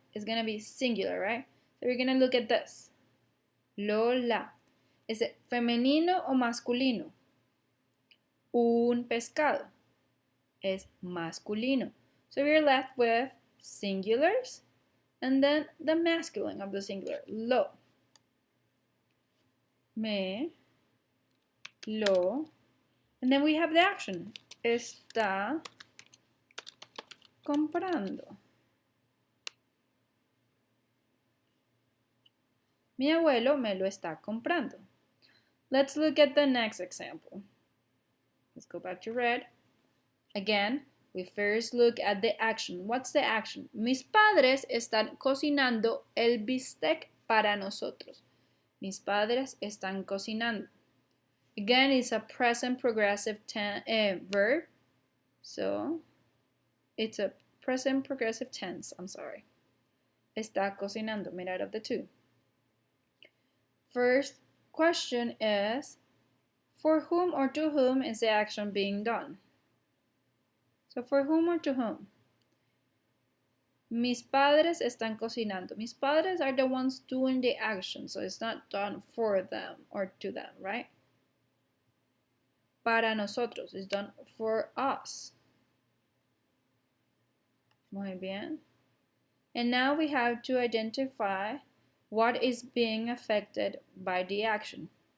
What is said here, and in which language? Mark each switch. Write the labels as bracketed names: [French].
[English] It's going to be singular, right? So we're going to look at this. [Spanish] Lola. ¿Es femenino o masculino? Un pescado. Es masculino. [English] So we're left with singulars and then the masculine of the singular. Lo. Me. Lo. And then we have the action. [Spanish] Está comprando. Mi abuelo me lo está comprando. [English] Let's look at the next example. Let's go back to red. Again, we first look at the action. What's the action? [Spanish] Mis padres están cocinando el bistec para nosotros. Mis padres están cocinando. [English] Again, it's a present progressive verb. So, it's a present progressive tense, I'm sorry. [Spanish] Está cocinando, [English] made out of the two. First question is, for whom or to whom is the action being done? So for whom or to whom? [Spanish] Mis padres están cocinando. Mis padres [English] are the ones doing the action, so it's not done for them or to them, right? [Spanish] Para nosotros [English] is done for us. [Spanish] Muy bien. [English] And now we have to identify what is being affected by the action.